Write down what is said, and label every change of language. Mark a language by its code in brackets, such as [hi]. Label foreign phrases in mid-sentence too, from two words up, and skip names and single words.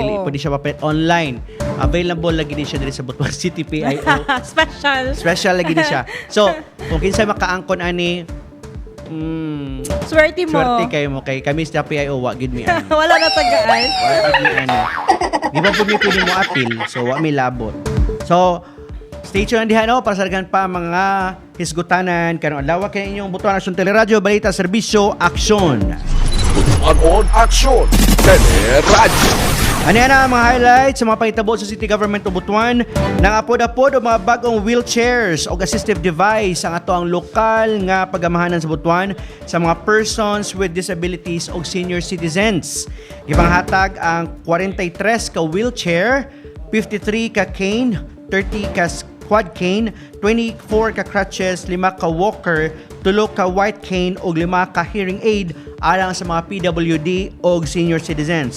[ceb] Dili po di siya mapalit online. Available lagi din siya diri sa Butuan City PIO. Special. Special lagi din siya. So, kung kinsa makaangkon ani Swerte mo. swerte kayo mo kay kami sa PIO wa gid mi ani. Wala na tagaan. Wa gid mi ani. Di ba po mi pwede mo appeal, so wa mi labot. So, [en] stay tuned [ceb] diha no para sa daghan pa mga hisgutanan karong adlaw kay inyong Butuan Aksyon Teleradyo balita serbisyo aksyon. Butuan on aksyon. Teleradyo. Ano yan ang mga highlights sa mga pahitabo sa City Government of Butuan? Nangapod-apod o mga bagong wheelchairs o [en] assistive device [ceb] ang ato ang lokal nga pagamahanan sa Butuan sa mga [en] persons with disabilities [ceb] o [en] senior citizens. [ceb] Ipanghatag ang 43 ka wheelchair, 53 ka cane, 30 ka [en] quad cane, [ceb] 24 ka crutches, 5 ka walker, 3 ka [en] white cane [ceb] o 5 ka [en] hearing aid [ceb] alang sa mga PWD o [en] senior citizens.